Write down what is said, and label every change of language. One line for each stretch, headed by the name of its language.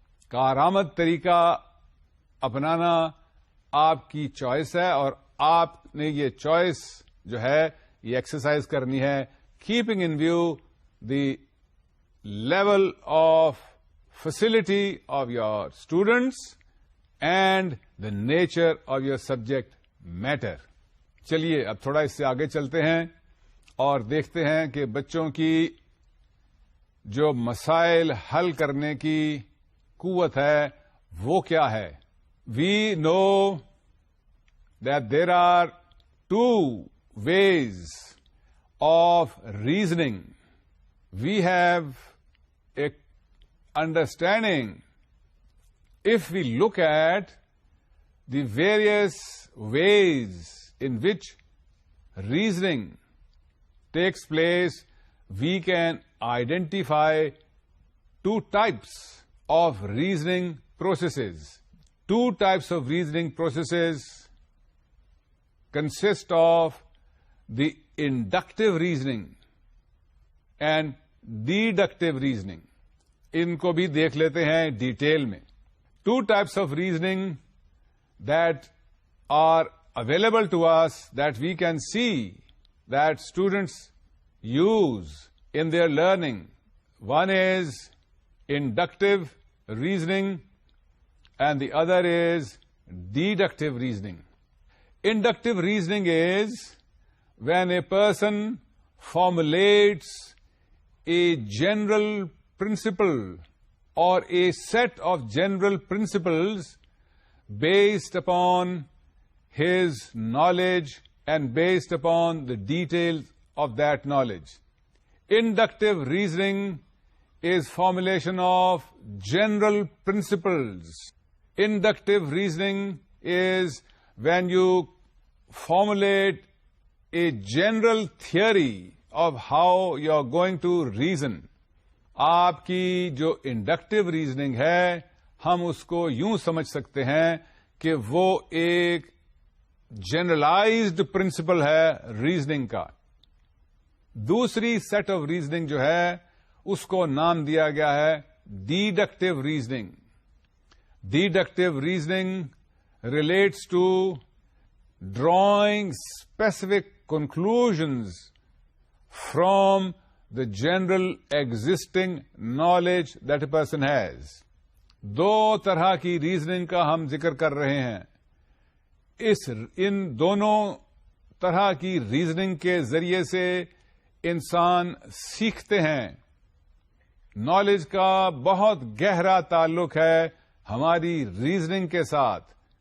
Urdu: کارآمد طریقہ اپنانا آپ کی چوائس ہے، اور آپ نے یہ چوائس جو ہے یہ ایکسرسائز کرنی ہے،
English: Keeping in view the level of facility of your students and the nature of your subject matter.
Urdu: چلیے اب تھوڑا اس سے آگے چلتے ہیں اور دیکھتے ہیں کہ بچوں کی جو مسائل حل کرنے کی قوت ہے وہ کیا ہے.
English: We know that there are two ways of reasoning. We have a understanding if we look at the various ways in which reasoning takes place, we can identify two types of reasoning processes. Two types of reasoning processes consist of the inductive reasoning and deductive reasoning.
Urdu: ان کو بھی دیکھ لیتے ہیں detail میں.
English: Two types of reasoning that are available to us that we can see that students use in their learning. One is inductive reasoning and the other is deductive reasoning. Inductive reasoning is when a person formulates a general principle or a set of general principles based upon his knowledge and based upon the details of that knowledge. Inductive reasoning is formulation of general principles. Inductive reasoning is when you formulate a general theory of how you are going to reason.
Urdu: آپ کی جو inductive reasoning ہے ہم اس کو یوں سمجھ سکتے ہیں کہ وہ ایک جنرلائزڈ پرنسپل ہے ریزننگ کا. دوسری سیٹ آف ریزننگ جو ہے اس کو نام دیا گیا ہے deductive reasoning.
English: Deductive reasoning relates to drawing specific conclusions from the general existing knowledge that a person has.
Urdu: دو طرح کی ریزننگ کا ہم ذکر کر رہے ہیں. ان دونوں طرح کی ریزننگ کے ذریعے سے انسان سیکھتے ہیں. نالج کا بہت گہرا تعلق ہے ہماری ریزننگ کے ساتھ.